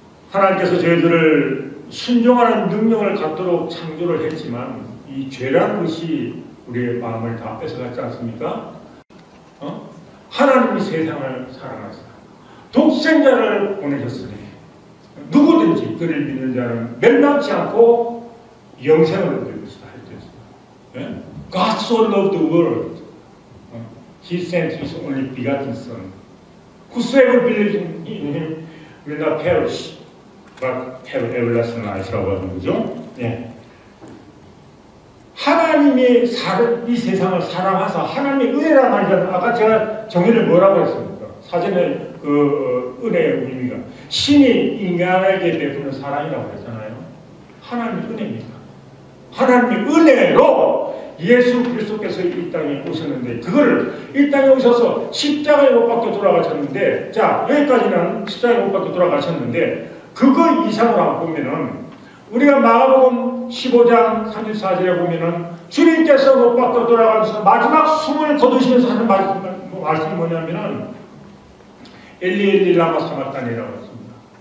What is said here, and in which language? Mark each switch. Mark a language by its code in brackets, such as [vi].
[ko] 하나님께서 저희들을 순종하는 능력을 갖도록 창조를 했지만 이 죄라는 것이 우리의 마음을 다 뺏어갔지 않습니까? 하나님이 세상을 사랑하사 독생자를 보내셨으니 누구든지 그를 믿는 자는 멸망치 않고 영생을 얻을 것이다 했습니다. [en] God so loved the world, He sent His only begotten Son. Whosoever believes in Him will not perish, but have everlasting life [ko] 라고 하는 거죠. 예. 하나님이 이 세상을 사랑하사 하나님의 은혜라는 말이잖아요. 아까 제가 정의를 뭐라고 했습니까? 사전에 그 은혜의 의미가 신이 인간에게 베푸는 사랑이라고 했잖아요. 하나님의 은혜입니다. 하나님의 은혜로 예수 그리스도께서 이 땅에 오셨는데 그거를 이 땅에 오셔서 십자가에 못 박혀 돌아가셨는데 자 여기까지는 십자가에 못 박혀 돌아가셨는데 그거 이상으로 안 보면은 우리가 마가복음 15장 34절에 보면은 주님께서 못 박혀 돌아가면서 마지막 숨을 거두시면서 하는 말씀이 뭐냐면은 엘리 엘리 라마 사마타니라고 했습니다.